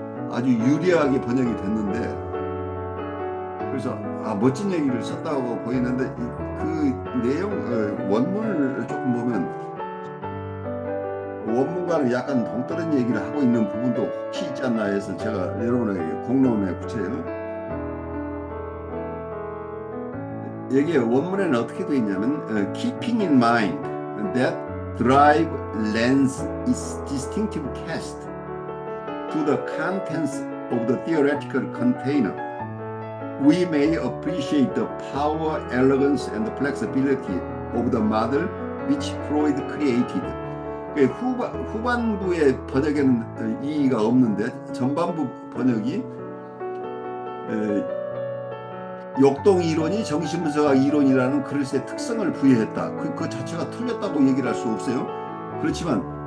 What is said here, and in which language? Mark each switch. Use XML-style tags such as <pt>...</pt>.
<ko>아주 유리하게 번역이 됐는데 그래서 멋진 얘기를 썼다고 보이는데 그 내용 원문을 조금 보면 원문과는 약간 동떨어진 얘기를 하고 있는 부분도 혹시 있지 않나 해서 제가 여러분에게 공론에 붙여요. 여기에 원문에는 어떻게 되어 있냐면</ko> <en>Keeping in mind that drive lends its distinctive cast to the contents of the theoretical container. We may appreciate the power, elegance, and the flexibility of the model which Freud created.</en> <ko>후반부의 번역에는 이의가 없는데 전반부 번역이 욕동 이론이 정신분석학 이론이라는 그릇의 특성을 부여했다. 그 자체가 틀렸다고 얘기를 할 수 없어요. 그렇지만</ko>